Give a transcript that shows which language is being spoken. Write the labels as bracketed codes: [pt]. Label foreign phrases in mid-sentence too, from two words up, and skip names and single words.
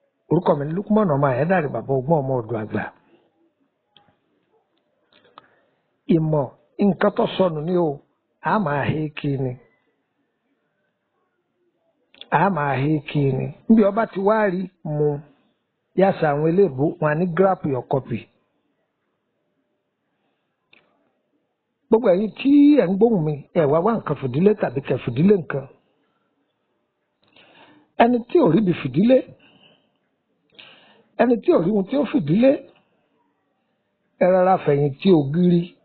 [yo] Orúkọ mi ni Lukman ọmọ Ayédáre, bàbá ọgbọ́n ọmọ ọ̀dọ̀ àgbà. Ìmọ̀, nǹkan tó sọnù ni o, a máa hé kí ni. A máa hé kí ni. Níbi ọba ti wá rí mu, yàtọ̀ àwọn eléèbó, wọn á ní [en] grab your copy. [yo] Gbogbo ẹ̀yin tí ẹ̀ ń gbóhùn mi, ẹ wá wá nǹkan fìdílé tàbí kẹ́ fìdílé nǹkan. Ẹni tí ò rí ibi fìdílé, ẹni tí ò rí ohun tí ó fìdílé, ẹ rọra fẹ̀yìntì ògiri.